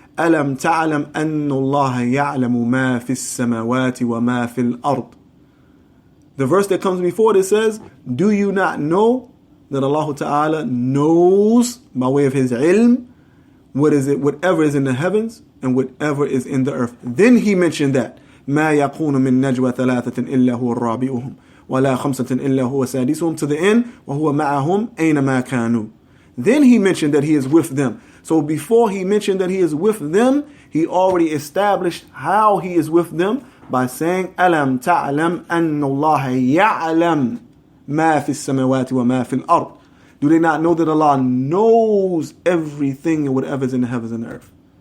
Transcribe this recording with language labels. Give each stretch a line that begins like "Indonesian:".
Arabic: أَلَمْ تَعْلَمْ أَنَّ اللَّهَ يَعْلَمُ مَا فِي السَّمَاوَاتِ وَمَا فِي الْأَرْضِ.
English: The verse that comes before it says, do you not know that Allah Ta'ala knows by way of His ilm whatever is in the heavens and whatever is in the earth. Then He mentioned that
Arabic: ما يكون من نجوى ثلاثة إلا هو الرابعهم ولا خمسة إلا هو سادسهم,
English: to the end,
Arabic: وهو معهم أينما كانوا.
English: Then He mentioned that He is with them. So before He mentioned that He is with them, He already established how He is with them by saying,
Arabic: أَلَمْ تَعْلَمْ أَنَّ اللَّهَ يَعْلَمْ مَا فِي السَّمَاوَاتِ وَمَا فِي الْأَرْضِ.
English: Do they not know that Allah knows everything and whatever is in the heavens and the earth?